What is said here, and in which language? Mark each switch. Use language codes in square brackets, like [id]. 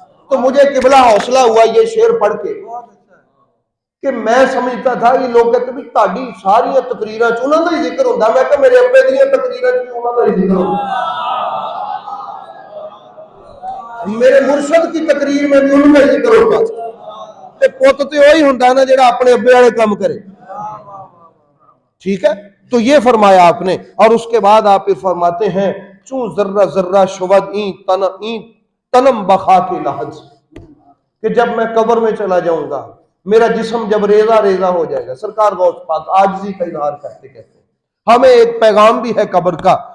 [ur] تو مجھے قبلہ حوصلہ ہوا یہ شعر پڑھ کے کہ میں سمجھتا تھا یہ لوگ کہتے بھی [pa] تہاڈی ساری تقریراں چ انہاں دا ہی ذکر ہوندا. میں کہ میرے ابے دی تقریراں چ انہاں دا ہی ذکر ہوندا، [ur] میرے مرشد کی تقریر میں بھی انہاں دا ہی ذکر ہوتا تھا. [pa] تے پوت تے وہی ہوندا نا جڑا اپنے ابے والے کام کرے. [ur] ٹھیک ہے، تو یہ فرمایا آپ نے. اور اس کے بعد آپ پھر فرماتے ہیں [fa] چوں ذرہ ذرہ شود این تنم بخا کے لحظ، [ur] کہ جب میں قبر میں چلا جاؤں گا میرا جسم جب ریزہ ریزہ ہو جائے گا. سرکار غوث پاک عاجزی کا اظہار کرتے کہتے ہیں ہمیں ایک پیغام بھی ہے قبر کا.